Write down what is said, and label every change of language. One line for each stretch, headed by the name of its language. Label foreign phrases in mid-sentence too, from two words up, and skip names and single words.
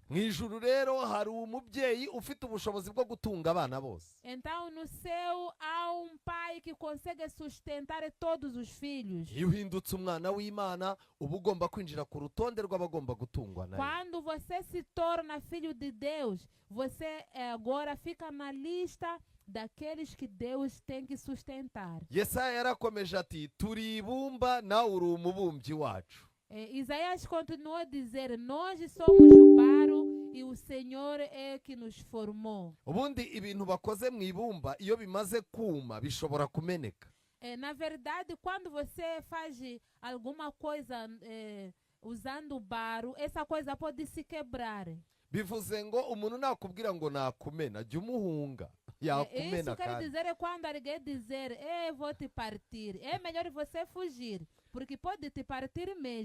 Kinyarwanda: mu ijuru rero hari umubyeyi ufite ubushobozi bwo gutunga abana bose.
Portuguese: Então no céu há pai que consegue sustentar todos os filhos.
Kinyarwanda: Iyo uhindutse umwana w'Imana uba ugomba kwinjira ku rutonde rw'abagomba gutungwa nayo.
Portuguese: Quando você se torna filho de Deus, você agora fica na lista daqueles que Deus tem que sustentar.
Kinyarwanda: Yesaya yarakomeje ati turi ibumba nawe uri umubumbyi wacu.
Portuguese: Isaías continuou a dizer, nós somos o barro e o Senhor é que nos formou.
Kinyarwanda: Ubundi ibintu bakoze mu ibumba iyo bimaze kuma bishobora kumeneka.
Portuguese: Na verdade, quando você faz alguma coisa usando barro, essa coisa pode se quebrar.
Kinyarwanda: Bivuze ngo umuntu nakubwira ngo nakumena jya umuhunga yakumena.
Portuguese: Isso quer dizer quando alguém dizer vou te partir, é melhor você fugir, porque pode te partir mesmo.